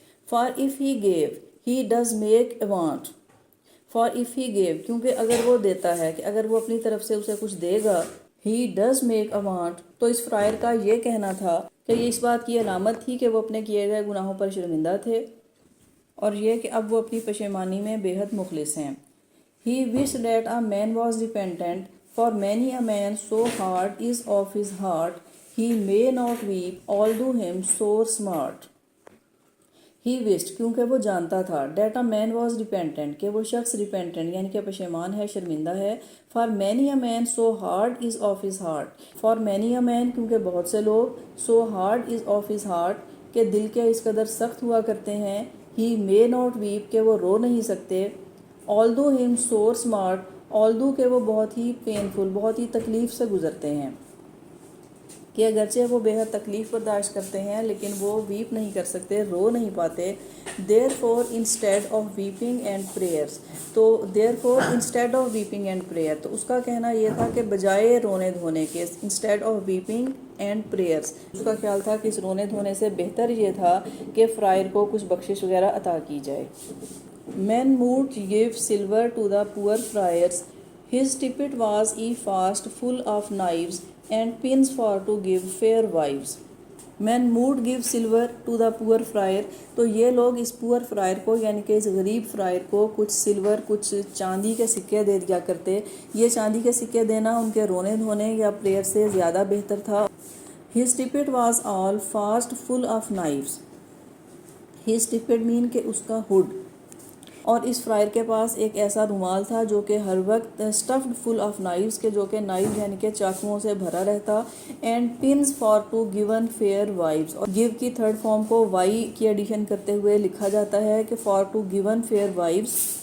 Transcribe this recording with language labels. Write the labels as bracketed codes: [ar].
[en] For if he give he does make a want. [ur] For if he give کیونکہ اگر وہ دیتا ہے، کہ اگر وہ اپنی طرف سے اسے کچھ دے گا. [en] he does make a want [ur] تو اس فرائر کا یہ کہنا تھا کہ یہ اس بات کی علامت تھی کہ وہ اپنے کیے گئے گناہوں پر شرمندہ تھے، اور یہ کہ اب وہ اپنی پشیمانی میں بے حد مخلص ہیں. [en] He wished that a man was repentant, for many a man so hard is of his heart, he may not weep, although him sore smart. He wished [ur] کیونکہ وہ جانتا تھا [en] that a man was repentant [ur] کہ وہ شخص repentant یعنی کہ پشیمان ہے، شرمندہ ہے. [en] For many a man so hard is of his heart. For many a man [ur] کیونکہ بہت سے لوگ [en] so hard is of his heart [ur] کہ دل کے اس قدر سخت ہوا کرتے ہیں. [en] He may not weep [ur] کہ وہ رو نہیں سکتے. [en] although him sore smart although [ur] کہ وہ بہت ہی پینفل، بہت ہی تکلیف سے گزرتے ہیں، کہ اگرچہ وہ بے حد تکلیف برداشت کرتے ہیں لیکن وہ ویپ نہیں کر سکتے، رو نہیں پاتے. [en] therefore instead of weeping and prayers [ur] تو [en] therefore instead of weeping and prayer [ur] تو اس کا کہنا یہ تھا کہ بجائے رونے دھونے کے [en] instead of weeping and prayers [ur] اس کا خیال تھا کہ اس رونے دھونے سے بہتر یہ تھا کہ فرائر کو کچھ بخشش وغیرہ عطا کی جائے. [en] Men moved give silver to the poor friars. His tippet was e fast full of knives and pins for to give fair wives. Men moved give silver to the poor friar [ur] تو یہ لوگ اس پور fryer کو یعنی کہ اس غریب fryer کو کچھ سلور، کچھ چاندی کے سکے دے دیا کرتے. یہ چاندی کے سکے دینا ان کے رونے دھونے یا پریئر سے زیادہ بہتر تھا. [en] His tippet was all fast full of knives. His tippet mean [ur] کہ اس کا ہوڈ اور اس فرائر کے پاس ایک ایسا رومال تھا جو کہ ہر وقت [en] stuffed full of knives [ur] کے، جو کہ نائف یعنی کہ چاقوؤں سے بھرا رہتا، [en] and pins for to given fair wives, [ur] اور گیو کی تھرڈ فارم کو وائی کی ایڈیشن کرتے ہوئے لکھا جاتا ہے کہ [en] for to given fair wives,